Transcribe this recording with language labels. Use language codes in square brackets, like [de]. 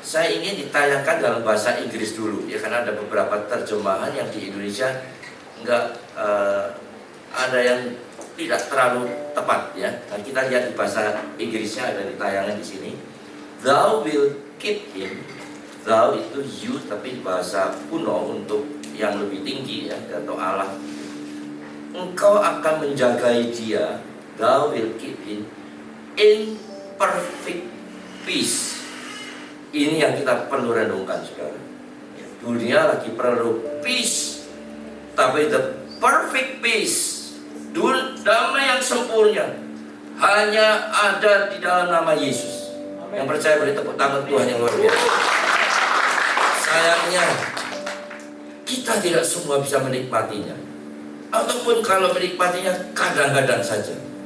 [id] Saya ingin ditayangkan dalam bahasa Inggris dulu ya, karena ada beberapa terjemahan yang di Indonesia enggak ada yang tidak terlalu tepat ya. Nah, kita lihat di bahasa Inggrisnya ada di tayangan di sini. [en] Thou will keep him. [id] Thou itu you, tapi di bahasa kuno untuk yang lebih tinggi ya, atau Allah. Engkau akan menjagai dia. [en] Thou will keep him in perfect peace. [id] Ini yang kita perlu renungkan sekarang. Dunia lagi perlu peace, tapi [en] the perfect peace, [id] damai yang sempurna, hanya ada di dalam nama Yesus. Yang percaya beri tepuk tangan Tuhan yang luar biasa. Sayangnya kita tidak semua bisa menikmatinya, ataupun kalau menikmatinya kadang-kadang saja.